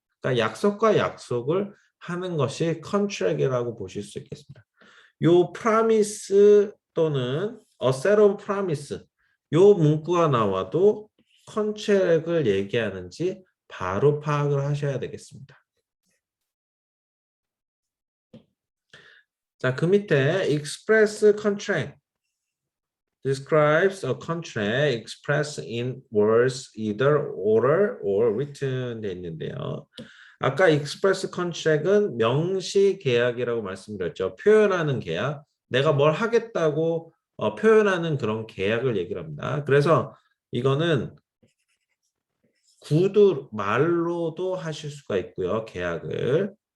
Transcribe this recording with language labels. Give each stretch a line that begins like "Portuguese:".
Korean: 그러니까 약속과 약속을 하는 것이 컨트랙이라고 보실 수 있겠습니다. 요 promise 또는 a set of promise 요 문구가 나와도 컨트랙을 얘기하는지 바로 파악을 하셔야 되겠습니다.
English: 자, 그 밑에 express contract describes a contract expressed in words either oral or written
Korean: 돼 있는데요. 아까 express contract은 명시 계약이라고 말씀드렸죠. 표현하는 계약. 내가 뭘 하겠다고 표현하는 그런 계약을 얘기를 합니다. 그래서 이거는 말로도 하실 수가 있고요. 계약을.